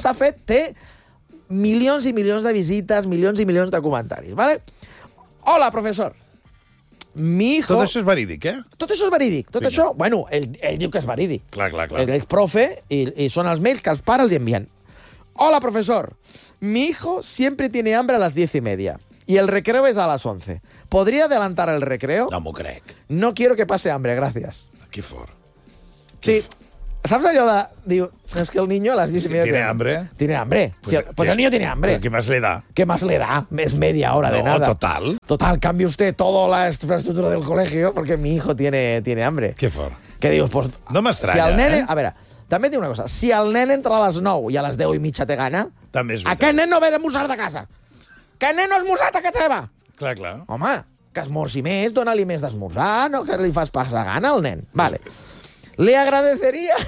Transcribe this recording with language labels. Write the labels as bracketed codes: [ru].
[ca] S'ha fet, té milions i milions de visites, milions i milions de comentaris. Vale? Hola, professor. [es] mi hijo... [ca] Tot això és verídic, eh? Tot això és verídic. Tot això, bueno, ell diu que és verídic. Clar, clar, clar. Ell és profe i són els mails que els pares li envien. [es] Hola, profesor. Mi hijo siempre tiene hambre a las 10:30 y el recreo es a las 11. ¿Podría adelantar el recreo? [ca] No m'ho crec. [es] No quiero que pase hambre, gracias. [ca] Qué fort. Sí. ¿Saps allò de... Diu, [es] es que el niño a las 10:30... ¿Tiene hambre? Tiene hambre. Pues, sí, pues el niño tiene hambre. ¿Qué más le da? ¿Qué más le da? Es media hora no, de nada. Total. Total, cambia usted toda la infraestructura del colegio porque mi hijo tiene hambre. [ca] Qué fort. Que dius, pues... No m'estranya. Si el nene... Eh? A veure, també diu una cosa. Si el nen entra a les 9 i a les 10:30 té gana... També és veritat. Aquest nen no ve d'esmorzar de casa. Que el nen no ha esmorzat a casa seva. Clar, clar. Home, que esmorzi més, dona-li més d'esmorzar, no que li fas passar gana al nen. [es] Vale. Li agradeceria...